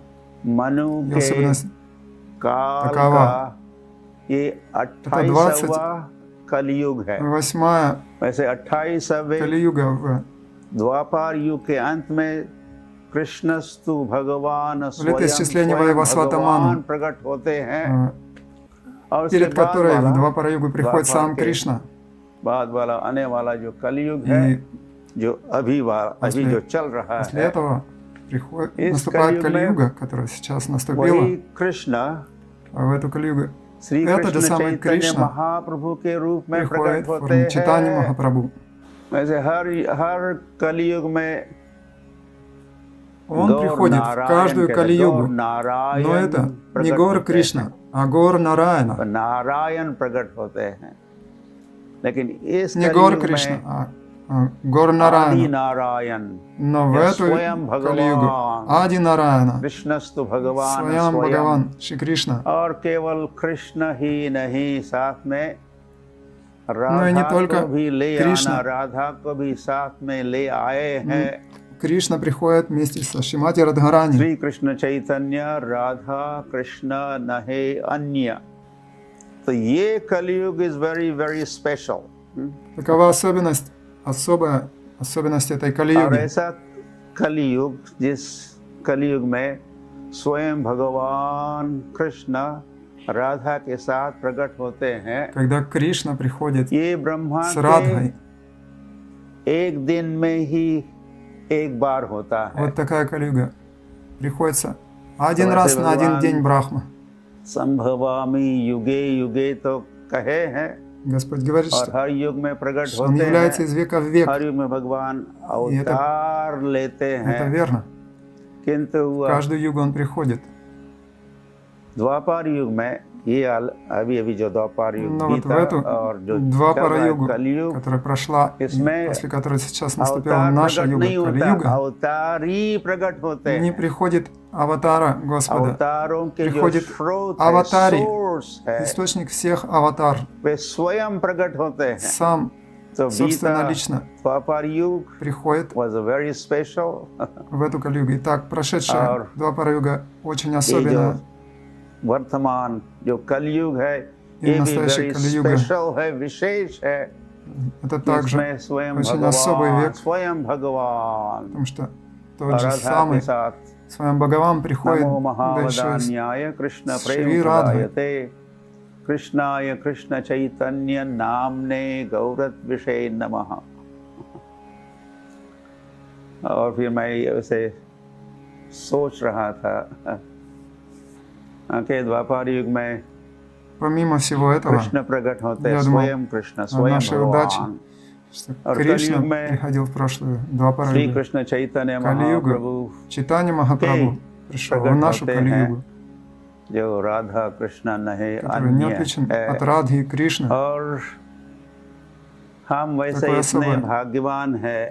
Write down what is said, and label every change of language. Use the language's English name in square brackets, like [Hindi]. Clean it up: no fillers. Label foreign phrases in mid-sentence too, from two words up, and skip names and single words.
[Hindi] मनु [Russian] Ее [Hindi] के [Russian] особенность [Hindi] काल [Russian] такова. [Hindi] का ये 28वां कलयुग है। [Russian] 8-я [Hindi] वैसे 28वें [Russian] Кали-юга в [Hindi] द्वापर युग के अंत में [Sanskrit] कृष्णस्तु भगवान स्वयं [Russian] летоисчислении [Hindi] स्वयं [Russian] Вайвасватаману, [Hindi] भगवान प्रकट होते हैं। और उसके [Russian] перед [Hindi] बाद [Russian] которой в [Hindi] वाला [Russian] Двапара-югу приходит [Hindi] द्वापर [Russian] сам [Hindi] के [Russian] Кришна. [Hindi] बाद वाला आने वाला जो कलयुग है, [Russian] И [Hindi] जो अभी जो चल रहा [Russian] после [Hindi] है, [Russian] этого [Hindi] इस [Russian] наступает [Hindi] कलयुग में [Russian] Кали-юга, которая сейчас наступила. [Hindi] वही कृष्ण, [Russian] А в эту Кали-югу [Hindi] श्री [Russian] этот же [Hindi] कृष्ण [Russian] самый [Hindi] चैतन्य [Russian] Кришна [Hindi] महाप्रभु के रूप में [Russian] приходит [Hindi] प्रकट [Russian] в [Hindi] होते [Russian] форме Чайтаньи [Hindi] हैं। [Russian] Махапрабху. [Hindi] वैसे हर कलयुग में [Russian] Он [Hindi] गौर [Russian] приходит в [Hindi] नारायण [Russian] каждую [Hindi] कहते हैं, [Russian] Кали-югу. [Hindi] गौर [Russian] Но [Hindi] नारायण [Russian] это не [Hindi] प्रकट [Russian] Гора [Hindi] होते [Russian] Кришна, [Hindi] हैं, [Russian] а Гора Нараяна. [Hindi] नारायण प्रकट होते हैं। लेकिन इस [Russian] Не Гора [Hindi] कलयुग [Russian] Кришна, [Hindi] में [Russian] а гор [Hindi] आदि [Russian] Нараяна. [Hindi] नारायण [Russian] Но в [Hindi] या [Russian] эту [Hindi] स्वयं [Russian] Кали-югу [Hindi] भगवान [Russian] Ади Нараяна, [Sanskrit] कृष्णस्तु भगवान [Russian] Своям [Sanskrit] स्वयं, [Russian] Бхагаван Шри Кришна. [Hindi] और केवल कृष्ण ही नहीं, साथ में [Russian] Но и не [Hindi] राधा को [Russian] только [Hindi] भी ले आना, [Russian] Кришна. [Hindi] राधा को भी साथ में ले आए हैं। [Russian] Кришна приходит вместе со Шримати Радхарани. [Bangla] শ্রী কৃষ্ণ চৈতন্য রাধা কৃষ্ণ নহে অন্য। [Hindi] तो ये कलयुग [English] is very very special. [Russian] Такова особенность, особая особенность этой [Hindi] और [Russian] Кали-юги. [Hindi] ऐसा कलयुग, जिस कलयुग में स्वयं भगवान कृष्ण राधा के साथ प्रकट होते हैं, [Russian] Когда Кришна приходит [Hindi] ये ब्रह्मा [Russian] с Радхой. [Hindi] के एक दिन में ही एक बार होता है। [Russian] Вот такая Кали-юга. Приходится один [Hindi] तो [Russian] раз [Hindi] ऐसे [Russian] на один [Hindi] भगवान [Russian] день Брахма. [Sanskrit] संभवामि युगे युगे [Hindi] तो कहे हैं, [Russian] Господь говорит, [Hindi] और [Russian] что [Hindi] हर युग में प्रकट [Russian] Он [Hindi] होते [Russian] является [Hindi] हैं। [Russian] из века в век. [Hindi] हर युग में भगवान अवतार लेते [Russian] Это [Hindi] हैं, [Russian] верно. [Hindi] किंतु [Russian] В каждую югу Он приходит. [Hindi] द्वापर युग में ये अभी अभी जो द्वापर युग [Russian] Но вот в [Hindi] बीता [Russian] эту [Hindi] और जो [Russian] Двапара [Hindi] चल रहा है [Russian] югу, [Hindi] कलयुग, [Russian] которая прошла, и [Hindi] इसमें [Russian] после которой сейчас наступила [Hindi] अवतार [Russian] наша [Hindi] प्रकट [Russian] юга, [Hindi] नहीं होता, [Russian] Кали-юга, [Hindi] अवतार ही प्रकट होते [Russian] не [Hindi] हैं। [Russian] приходит аватара Господа. [Hindi] अवतारों के जो [Russian] приходит [Hindi] स्रोत है, [Russian] аватари. [Hindi] सोर्स है, [Russian] Источник всех аватар. [Hindi] वे स्वयं प्रकट होते हैं। [Russian] Сам, [Hindi] तो [Russian] собственно, [Hindi] बीता [Russian] лично [Hindi] द्वापर युग [Russian] приходит [English] was a very special। [Russian] в эту Кали-югу. Итак, прошедшая [Hindi] और [Russian] Двапара юга очень [Hindi] ये जो [Russian] особенная. [Hindi] वर्तमान जो कलयुग है, [Russian] И [Hindi] ये भी [Russian] настоящая [Hindi] वेरी [Russian] Кали-юга. [Hindi] स्पेशल है, विशेष है। [Russian] Это также, [Hindi] इसमें स्वयं [Russian] очень особый [Hindi] भगवान, [Russian] век. [Hindi] स्वयं भगवान [Russian] потому что тот [Hindi] और [Russian] же [Hindi] राधा के [Russian] самый [Hindi] साथ [Russian] Своим Бхагаван приходит, [Sanskrit] नमो [Russian] да еще и [Sanskrit] महावदान्याय कृष्ण [Russian] с [Sanskrit] प्रेम [Russian] Шри Радхой. [Sanskrit] प्रदायते कृष्णाय कृष्ण चैतन्य नामने गौरत विषय नमः। [Hindi] और फिर मैं ऐसे सोच रहा था कि द्वापर युग में [Russian] Помимо всего этого, [Hindi] कृष्ण प्रकट होते [Russian] я [Hindi] हैं, [Russian] думал [Hindi] स्वयं कृष्ण, [Russian] о [Hindi] स्वयं [Russian] нашей удаче, [Hindi] भगवान। [Russian] что [Hindi] और [Russian] Кришна [Hindi] कलयुग में [Russian] приходил в прошлую Двапара [Hindi] श्री [Russian] югу. [Hindi] कृष्ण चैतन्य [Russian] Кали-югу, [Hindi] महाप्रभु [Russian] Чайтанья Махапрабху пришел в [Hindi] प्रकट [Russian] нашу [Hindi] होते हैं, [Russian] Кали-югу, [Hindi] जो राधा कृष्ण नहे [Russian] который не [Hindi] अन्य [Russian] отличен [Hindi] है। [Russian] от Радхи и Кришны. [Hindi] और हम वैसे [Russian] Такое [Hindi] इतने [Russian] особое. [Hindi] भाग्यवान है